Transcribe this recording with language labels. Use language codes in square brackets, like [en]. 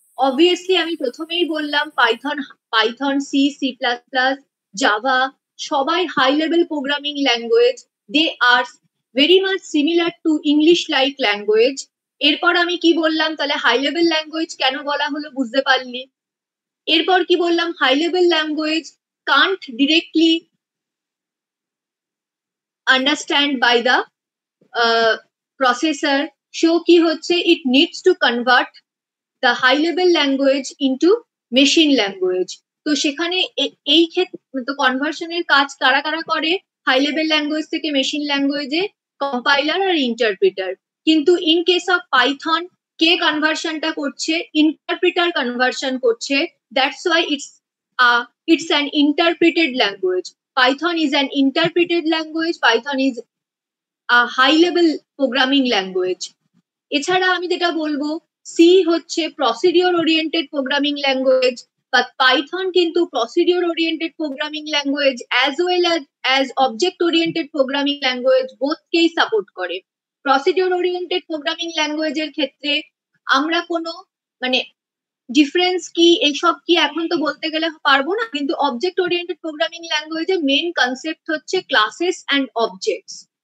[bn] Obviously আমি প্রথমেই বললাম Python C, C plus plus, Java সবাই high level programming language. [en] They are very much similar to English like language. [bn] এরপর আমি কি বললাম, তাহলে হাই লেভেল ল্যাঙ্গুয়েজ কেন বলা হলো বুঝতে পারলি। এরপর কি বললাম, [en] high level language can't directly understand by the processor, so [bn] কি হচ্ছে [en] it needs to convert the high level language into machine language। [bn] তো সেখানে এই ক্ষেত্রে তো কনভার্সনের কাজ কারা কারা করে, হাই লেভেল ল্যাঙ্গুয়েজ থেকে মেশিন ল্যাঙ্গুয়েজে কম্পাইলার আর ইন্টারপ্রিটার। কিন্তু ইন কেস অফ পাইথন কে কনভার্সনটা করছে, ইন্টারপ্রিটার কনভার্সন করছে। [en] That's why it's an interpreted language. Python is an interpreted language. Python is a high level programming language. [bn] এছাড়া আমি যেটা বলবো, সি হচ্ছে procedure oriented programming language, but Python কিন্তু procedure oriented programming language as well as object oriented programming language বোথকেই support করে। Procedure oriented programming ল্যাঙ্গুয়েজের ক্ষেত্রে আমরা কোনো মানে ডিফারেন্স কি এইসব কি এখন তো বলতে গেলে পারবো না, কিন্তু object oriented programming ল্যাঙ্গুয়েজের main concept হচ্ছে ক্লাসেস অ্যান্ড অবজেক্টস।